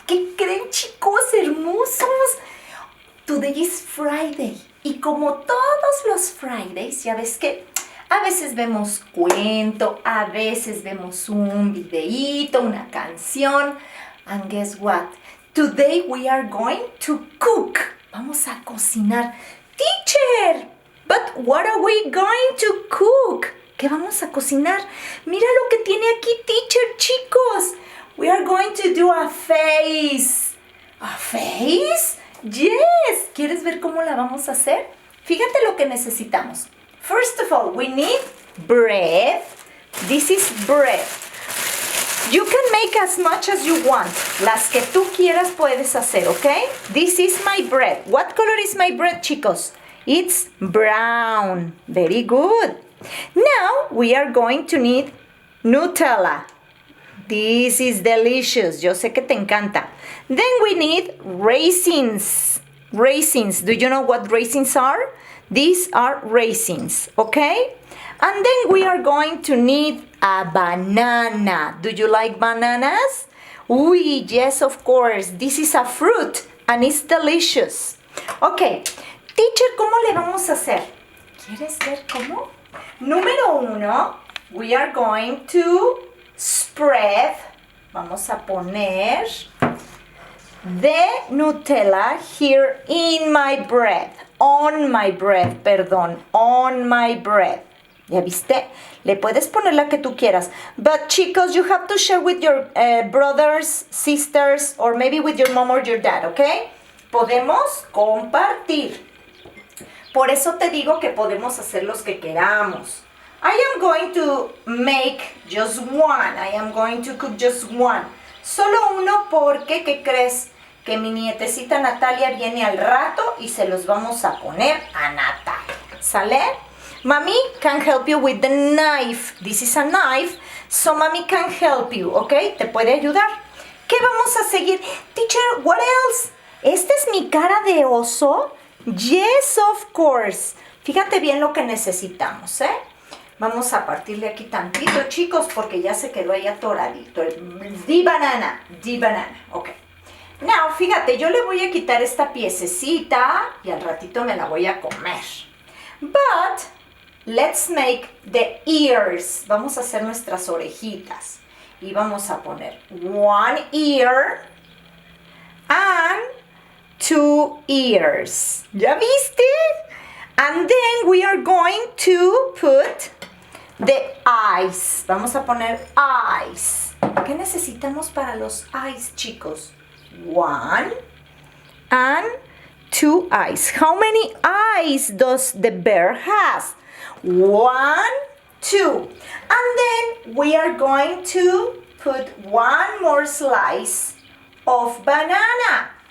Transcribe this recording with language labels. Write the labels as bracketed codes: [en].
[es] ¿Qué creen, chicos hermosos? [en] Today is Friday. [es] Y como todos los Fridays, ya ves que a veces vemos cuento, a veces vemos un videíto, una canción. [en] And guess what? Today we are going to cook. [es] Vamos a cocinar. [en] Teacher, but what are we going to cook? [es] ¿Qué vamos a cocinar? Mira lo que tiene aquí, teacher, chicos. [en] We are going to do a face. ¿A face? Yes. [es] ¿Quieres ver cómo la vamos a hacer? Fíjate lo que necesitamos. [en] First of all, we need bread. This is bread. You can make as much as you want. [es] Las que tú quieras puedes hacer, ¿ok? [en] This is my bread. What color is my bread, chicos? It's brown. Very good. Now we are going to need Nutella. This is delicious. [es] Yo sé que te encanta. [en] Then we need raisins. Raisins. Do you know what raisins are? These are raisins, okay? And then we are going to need a banana. Do you like bananas? Oui, yes, of course. This is a fruit and it's delicious. [es] Okay, teacher, ¿cómo le vamos a hacer? ¿Quieres ver cómo? [en] Número 1, we are going to spread. [es] Vamos a poner [en] the Nutella here in my bread. On my bread, perdón. On my bread. [es] ¿Ya viste? Le puedes poner la que tú quieras. [en] But chicos, you have to share with your brothers, sisters, or maybe with your mom or your dad, ¿ok? [es] Podemos compartir. Por eso te digo que podemos hacer los que queramos. [en] I am going to make just one. I am going to cook just one. [es] Solo uno porque, ¿qué crees? Que mi nietecita Natalia viene al rato y se los vamos a poner a Natalia. ¿Sale? [en] Mommy can help you with the knife. This is a knife, so mommy can help you, ¿ok? [es] Te puede ayudar. ¿Qué vamos a seguir? Teacher, [en] what else? [es] ¿Esta es mi cara de oso? [en] Yes, of course. [es] Fíjate bien lo que necesitamos, ¿eh? Vamos a partirle aquí tantito, chicos, porque ya se quedó ahí atoradito. [en] The banana, ok. Now, [es] fíjate, yo le voy a quitar esta piececita y al ratito me la voy a comer. [en] But, let's make the ears. [es] Vamos a hacer nuestras orejitas. Y vamos a poner [en] one ear and 2 ears. [es] ¿Ya viste? [en] And then we are going to put the eyes. [es] Vamos a poner eyes. ¿Qué necesitamos para los eyes, chicos? [en] 1 and 2 eyes. How many eyes does the bear has? 1, 2. And then we are going to put one more slice of banana.